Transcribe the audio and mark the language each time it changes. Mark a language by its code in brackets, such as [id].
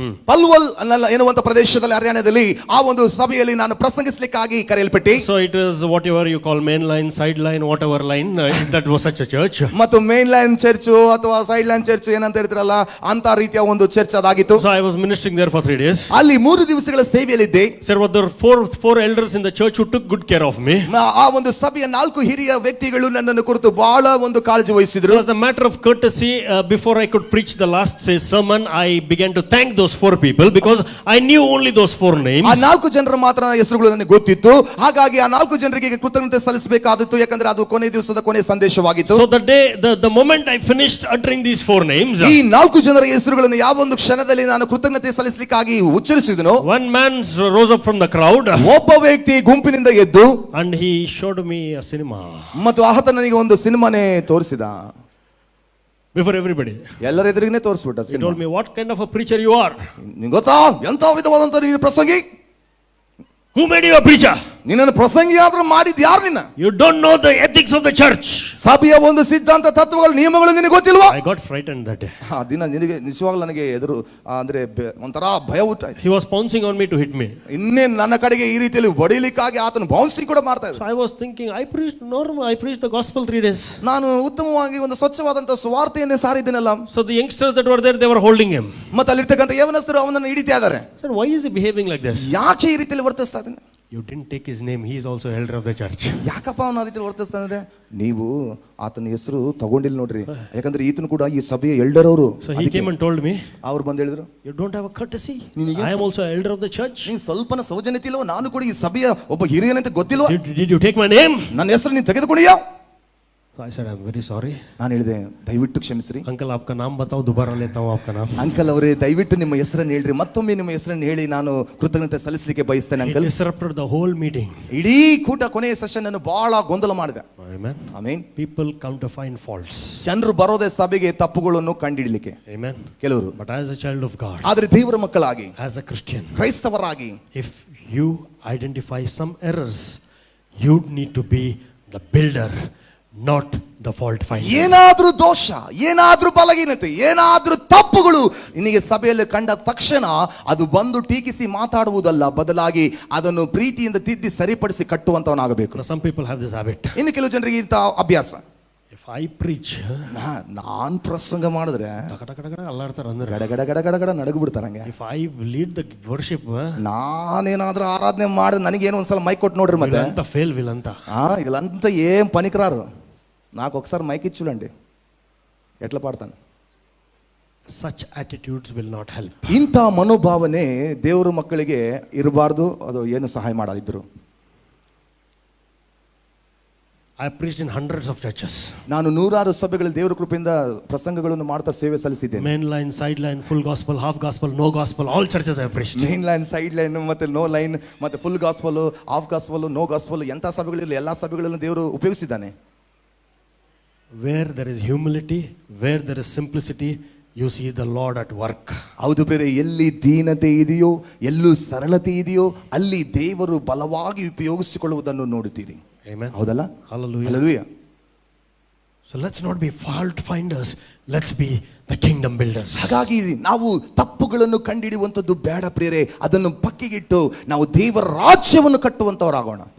[kn] ಪಲ್ವಲ್ ಎನ್ನುವಂತ ಪ್ರದೇಶದಲ್ಲಿ, ಹರಿಯಾಣದಲ್ಲಿ ಆ ಒಂದು ಸಭೆಯಲ್ಲಿ ನಾನು ಪ್ರಸಂಗಿಸಲಿಕ್ಕಾಗಿ ಕರೆಯಲ್ಪಟ್ಟೆ. [en] So it is whatever you call main line, side line, whatever line. That was such a church. [kn] ಮತ್ತು ಮೇನ್ ಲೈನ್ ಚರ್ಚ್ ಅಥವಾ ಸೈಡ್ ಲೈನ್ ಚರ್ಚ್ ಏನಂತ ಹೇಳ್ತಿರಲ್ಲ, ಅಂತ ರೀತಿಯ ಒಂದು church ಅದಾಗಿತ್ತು. [en] So I was ministering there for 3 days. [kn] ಅಲ್ಲಿ 3 ದಿವಸಗಳ ಸೇವೆಯಲ್ಲಿದ್ದೆ. [en] There were four elders in the church who took good care of me. [kn] ಆ ಒಂದು ಸಭೆಯ 4 ಹಿರಿಯ ವ್ಯಕ್ತಿಗಳು ನನ್ನನ್ನು ಕುರಿತು ಬಹಳ ಒಂದು ಕಾಳಜಿ ವಹಿಸಿದ್ರು. [en] So as a matter of courtesy, before I could preach the last sermon, I began to thank those 4 people because I knew only those 4 names. [kn] ಆ 4 ಜನರ ಮಾತ್ರ ಹೆಸರುಗಳು ನನಗೆ ಗೊತ್ತಿತ್ತು. ಹಾಗಾಗಿ ಆ 4 ಜನರಿಗೆ ಕೃತಜ್ಞತೆ ಸಲ್ಲಿಸಬೇಕಾದಿತ್ತು, ಯಾಕಂದ್ರೆ ಅದು ಕೊನೆ ದಿವಸದ ಕೊನೆ ಸಂದೇಶವಾಗಿತ್ತು. [en] So the moment I finished uttering these 4 names, [kn] ಈ 4 ಜನರ ಹೆಸರುಗಳನ್ನು ಯಾವ ಒಂದು ಕ್ಷಣದಲ್ಲಿ ನಾನು ಕೃತಜ್ಞತೆ ಸಲ್ಲಿಸಲಿಕ್ಕಾಗಿ ಉಚ್ಚರಿಸಿದನೋ, [en] one man rose up from the crowd [kn] ಒಬ್ಬ ವ್ಯಕ್ತಿ ಗುಂಪಿನಿಂದ ಎದ್ದು [en] and he showed me a cinema [kn] ಮತ್ತು ಆತ ನನಗೆ ಒಂದು ಸಿನಿಮಾನೇ ತೋರಿಸಿದ. [en] before everybody. [kn] ಎಲ್ಲರ ಎದುರಿಗೇ ತೋರಿಸ್ಬಿಟ್ಟ. [en] He told me, what kind of a preacher you are? [kn] ನಿಂಗೆ ಗೊತ್ತಾ ಎಂತ ವಿಧವಾದಂತ ನೀನು ಪ್ರಸಂಗಿ? [en] Who made you a preacher? [kn] ನಿನ್ನನ್ನು ಪ್ರಸಂಗಿ ಆದ್ರೂ ಮಾಡಿದ್ ಯಾರು ನಿನ್ನ? [en] You don't know the ethics of the church. [kn] ಸಭೆಯ ಒಂದು ಸಿದ್ಧಾಂತ ತತ್ವಗಳು ನಿಯಮಗಳು ನಿನಗೆ ಗೊತ್ತಿಲ್ವಾ? [en] I got frightened that day. [kn] ಆ ದಿನ ನಿನಗೆ ನಿಜವಾಗ್ಲೂ ನನಗೆ ಎದುರು ಅಂದ್ರೆ ಒಂಥರ ಭಯ ಹುಟ್ಟಾಯ್ತು. [en] He was pouncing on me to hit me. [kn] ಇನ್ನೇನು ನನ್ನ ಕಡೆಗೆ ಈ ರೀತಿಯಲ್ಲಿ ಹೊಡಿಲಿಕ್ಕಾಗಿ ಆತನು ಬೌನ್ಸಿಂಗ್ ಕೂಡ ಮಾಡ್ತಾ ಇದ್ದ. [en] So I was thinking, I preached the gospel 3 days. [kn] ನಾನು ಉತ್ತಮವಾಗಿ ಒಂದು ಸ್ವಚ್ಛವಾದಂತ ಸುವಾರ್ತೆಯನ್ನೇ ಸಾರಿದ್ದೇನಲ್ಲ. [en] So the youngsters that were there, they were holding him. [kn] ಮತ್ತೆ ಅಲ್ಲಿರ್ತಕ್ಕಂಥ ಯೌವನಸ್ಥರು ಅವನನ್ನು ಹಿಡಿತಾ ಇದ್ದಾರೆ. [en] Sir, why is he behaving like this? [kn] ಯಾಕೆ ಈ ರೀತಿಯಲ್ಲಿ ವರ್ತಿಸ್ತಾ ಇದ್ದಾನೆ? [en] You didn't take his name. He is also elder of the church. [kn] ಯಾಕಪ್ಪ ಅವನ ರೀತಿಯಲ್ಲಿ ವರ್ತಿಸ್ತಾ ಅಂದ್ರೆ, ನೀವು ಆತನ ಹೆಸರು ತಗೊಂಡಿಲ್ಲ ನೋಡ್ರಿ, ಯಾಕಂದ್ರೆ ಈತನು ಕೂಡ ಈ ಸಭೆಯ ಎಲ್ಡರ್ ಅವರು. [en] So he came and told me, [kn] ಅವ್ರು ಬಂದು ಹೇಳಿದ್ರು, [en] you don't have a courtesy. [kn] ನಿನಗೆ [en] I am also elder of the church. [kn] ನೀನು ಸ್ವಲ್ಪನ ಸೌಜನ್ಯತೆ ಇಲ್ವೋ? ನಾನು ಕೂಡ ಈ ಸಭೆಯ ಒಬ್ಬ ಹಿರಿಯನಂತ ಗೊತ್ತಿಲ್ವೋ? [en] Did you take my name? [kn] ನನ್ನ ಹೆಸರು ನೀನು ತೆಗೆದುಕೊಂಡಿಯಾ? [en] So I said, I'm very sorry. [kn] ನಾನು ಹೇಳಿದೆ, ದಯವಿಟ್ಟು ಕ್ಷಮಿಸ್ರಿ. [hi] Uncle, आपका नाम बताओ, दोबारा लेता हूँ आपका नाम. [kn] ಅಂಕಲ್ ಅವರೇ, ದಯವಿಟ್ಟು ನಿಮ್ಮ ಹೆಸರನ್ನು ಹೇಳ್ರಿ, ಮತ್ತೊಮ್ಮೆ ನಿಮ್ಮ ಹೆಸರನ್ನು ಹೇಳಿ ನಾನು ಕೃತಜ್ಞತೆ ಸಲ್ಲಿಸಲಿಕ್ಕೆ ಬಯಸ್ತೇನೆ [en] It [kn] uncle. [en] disrupted the whole meeting. [kn] ಇಡೀ ಕೂಟ ಕೊನೆಯ ಸೆಷನ್ ಅನ್ನು ಬಹಳ ಗೊಂದಲ ಮಾಡಿದೆ. [en] Amen. [kn] Amen. [en] People come to find faults. [kn] ಜನರು ಬರೋದೇ ಸಭೆಗೆ ತಪ್ಪುಗಳನ್ನು ಕಂಡಿಡ್ಲಿಕ್ಕೆ, [en] Amen. [kn] ಕೆಲವರು. [en] But as a child of God, [kn] ಆದ್ರೆ ದೇವರ ಮಕ್ಕಳಾಗಿ, [en] as a Christian, [kn] ಕ್ರೈಸ್ತವರಾಗಿ, [en] if you identify some errors, you need to be the builder, not the fault finder. [kn] ಏನಾದ್ರೂ ದೋಷ, ಏನಾದ್ರೂ ಬಲಹೀನತೆ, ಏನಾದ್ರೂ ತಪ್ಪುಗಳು ನಿನಗೆ ಸಭೆಯಲ್ಲಿ ಕಂಡ ತಕ್ಷಣ ಅದು ಬಂದು ಟೀಕಿಸಿ ಮಾತಾಡುವುದಲ್ಲ, ಬದಲಾಗಿ ಅದನ್ನು ಪ್ರೀತಿಯಿಂದ ತಿದ್ದಿ ಸರಿಪಡಿಸಿ ಕಟ್ಟುವಂತವನಾಗಬೇಕು. [en] Now, some people have this habit. [kn] ಇನ್ನು ಕೆಲವು ಜನರಿಗೆ ಇಂಥ ಅಭ್ಯಾಸ. [en] If I preach, [kn] ನಾನ್ ಪ್ರಸಂಗ ಮಾಡಿದ್ರೆ ಅಲ್ಲಾಡ್ತಾರೆ ಅಂದ್ರೆ. ಗಡಗಡ ನಡಗು ಬಿಡ್ತಾರಂಗೆ. [en] If I lead the worship, [kn] ನಾನೇನಾದ್ರೂ ಆರಾಧನೆ ಮಾಡಿದ್ರೆ ನನಗೇನು ಒಂದ್ಸಲ ಮೈಕ್ ಕೊಟ್ಟು ನೋಡ್ರಿ ಮತ್ತೆ ಅಂತ ಫೇಲ್ ವಿಲ್ ಅಂತ. [te] ఇలాంతా ఏం పనికిరారు. నాకు ఒకసారి మైక్ ఇచ్చుడండి, ఎట్లా పాడతాను. [en] Such attitudes will not help. [kn] ಇಂಥ ಮನೋಭಾವನೆ ದೇವರ ಮಕ್ಕಳಿಗೆ ಇರಬಾರ್ದು, ಅದು ಏನು ಸಹಾಯ ಮಾಡದಿದ್ರು. [en] I preached in hundreds of churches. [kn] ನಾನು ನೂರಾರು ಸಭೆಗಳಲ್ಲಿ ದೇವರ ಕೃಪೆಯಿಂದ ಪ್ರಸಂಗಗಳನ್ನು ಮಾಡ್ತಾ ಸೇವೆ ಸಲ್ಲಿಸಿದ್ದೇನೆ. [en] Main line, side line, full gospel, half gospel, no gospel, all churches I have preached. [kn] Main line, side line, ಮತ್ತೆ ನೋ ಲೈನ್, ಮತ್ತೆ full gospel, half gospel, no gospel, ಎಂಥ ಸಭೆಗಳಿರಲಿ ಎಲ್ಲ ಸಭೆಗಳನ್ನು ದೇವರು ಉಪಯೋಗಿಸಿದ್ದಾನೆ. [en] Where there is humility, where there is simplicity, you see the Lord at work. [kn] ಹೌದು ಬೇರೆ, ಎಲ್ಲಿ ದೀನತೆ ಇದೆಯೋ, ಎಲ್ಲೂ ಸರಳತೆ ಇದೆಯೋ, ಅಲ್ಲಿ ದೇವರು ಬಲವಾಗಿ ಉಪಯೋಗಿಸಿಕೊಳ್ಳುವುದನ್ನು ನೋಡುತ್ತೀರಿ. [en] Amen. [kn] ಹೌದಲ್ಲ? [en] Hallelujah. [kn] Hallelujah. [en] So let's not be fault finders, let's be the kingdom builders. [kn] ಹಾಗಾಗಿ ನಾವು ತಪ್ಪುಗಳನ್ನು ಕಂಡಿಡುವಂಥದ್ದು ಬೇಡ ಪ್ರಿಯರೇ, ಅದನ್ನು ಪಕ್ಕಿಗಿಟ್ಟು ನಾವು ದೇವರ ರಾಜ್ಯವನ್ನು ಕಟ್ಟುವಂತವರಾಗೋಣ.